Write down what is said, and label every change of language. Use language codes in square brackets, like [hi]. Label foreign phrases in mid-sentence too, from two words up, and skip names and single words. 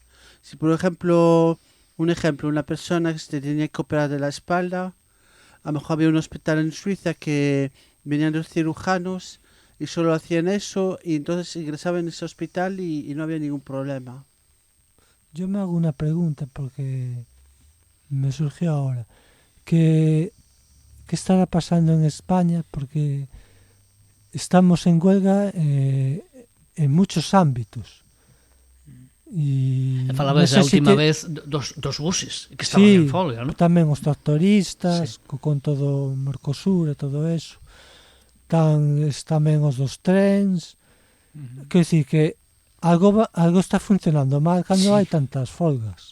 [es] Si por ejemplo, una persona que se tenía que operar de la espalda, a lo mejor había un hospital en Suiza que venían los cirujanos y solo hacían eso y entonces ingresaban en ese hospital y no había ningún problema. Yo me hago una pregunta porque me surgió ahora. ¿Qué estará pasando en España? Porque estamos en huelga en muchos ámbitos. [gl] E falabas a última vez dos buses que estaban en folga, non? Tamén os tractoristas, con todo o Mercosur e todo eso. Tamén os dos trens. Quer dicir que algo está funcionando mal cando hai tantas folgas.